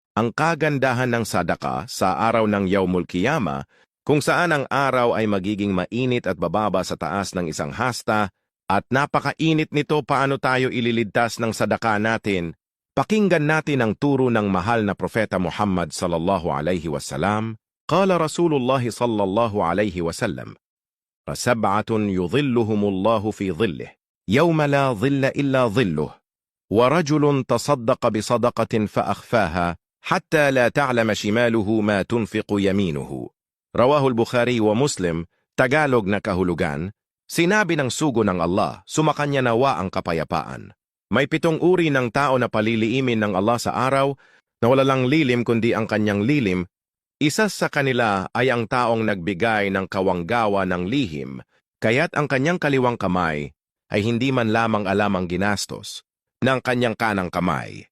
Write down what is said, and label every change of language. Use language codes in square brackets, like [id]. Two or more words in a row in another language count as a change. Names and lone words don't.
[tl] ang kagandahan ng sadaka sa araw ng [ar] يوم القيامة, [tl] kung saan ang araw ay magiging mainit at bababa sa taas ng isang hasta, at napakainit nito paano tayo ililigtas ng sadaka natin. Pakinggan natin ang turo ng mahal na Propeta Muhammad [ar] صلى الله عليه وسلم. قال رسول الله صلى الله عليه وسلم سبعة يظلهم الله في ظله يوم لا ظل إلا ظله ورجل تصدق بصدقة فأخفاها حتى لا تعلم شماله ما تنفق يمينه." رواه البخاري ومسلم. [tl] Tagalog na kahulugan, sinabi ng sugo ng Allah, sumakanya nawa ang kapayapaan. May 7 uri ng tao na paliliimin ng Allah sa araw na wala lang lilim kundi ang kanyang lilim. Isa sa kanila ay ang taong nagbigay ng kawanggawa ng lihim, kaya't ang kanyang kaliwang kamay ay hindi man lamang alam ang ginastos ng kanyang kanang kamay.